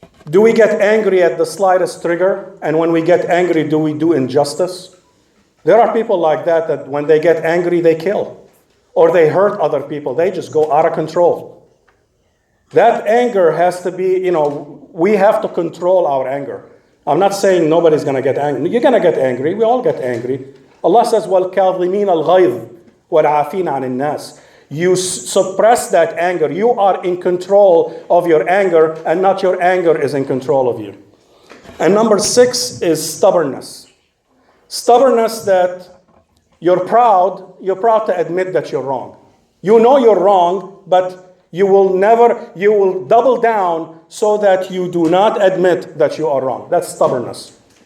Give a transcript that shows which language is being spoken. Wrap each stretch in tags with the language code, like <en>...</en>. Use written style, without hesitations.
<en>Do we get angry at the slightest trigger? And when we get angry, do we do injustice? There are people like that when they get angry, they kill. Or they hurt other people. They just go out of control. That anger has to be, we have to control our anger. I'm not saying nobody's going to get angry. You're going to get angry. We all get angry. Allah says,</en> <ar>وَالْكَاظِمِينَ الْغَيْظِ وَالْعَافِينَ عَنِ النَّاسِ.</ar> <en>You suppress that anger. You are in control of your anger, and not your anger is in control of you. And number 6 is stubbornness. Stubbornness that you're proud to admit that you're wrong. You know you're wrong, but you will double down so that you do not admit that you are wrong. That's stubbornness.</en>